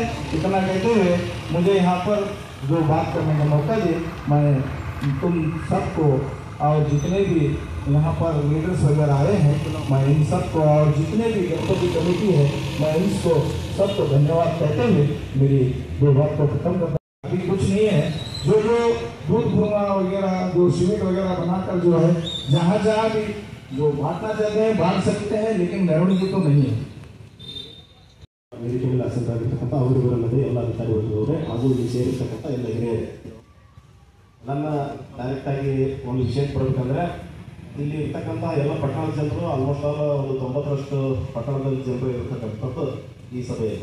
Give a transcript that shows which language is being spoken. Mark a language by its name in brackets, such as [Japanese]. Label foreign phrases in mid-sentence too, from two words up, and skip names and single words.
[Hindi] इतना कहते हुए मुझे यहाँ पर जो बात करने का मौका दे, मैं तुम सबको और जितने भी यहाँ पर लीडर्स वगैरह आए हैं मैं इन सबको और जितने भी गणपति कमेटी है मैं इसको सबको धन्यवाद कहते हुए मेरी दो बात को खत्म करता हूँ। अभी कुछ नहीं है, जो दूध भुआ वगैरह जो सीमेंट वगैरह बनाकर जो है जहाँ जहाँ भी जो बांटना चाहते हैं बांट सकते हैं, लेकिन मेहरबानी तो नहीं है। [Kannada] ವೇದಿಕೆಯಲ್ಲಿ ಆಸಕ್ತರಾಗಿರ್ತಕ್ಕಂಥ ಅವರು ಬರಲ್ಲದೆ ಎಲ್ಲ ಅಧಿಕಾರಿಗಳವರೇ ಹಾಗೂ ಇಲ್ಲಿ ಸೇರಿರ್ತಕ್ಕಂಥ ಎಲ್ಲ ಹಿರಿಯರೇ, ನನ್ನ ಡೈರೆಕ್ಟಾಗಿ ಒಂದು ವಿಷಯ ಕೊಡಬೇಕಂದ್ರೆ ಇಲ್ಲಿ ಇರ್ತಕ್ಕಂಥ ಎಲ್ಲ ಪಟ್ಟಣದ ಜನರು [English] almost all [Kannada] ಒಂದು 90ರಷ್ಟು ಪಟ್ಟಣದಲ್ಲಿ ಜನರು ಇರತಕ್ಕಂಥದ್ದು ಈ ಸಭೆಯಲ್ಲಿ.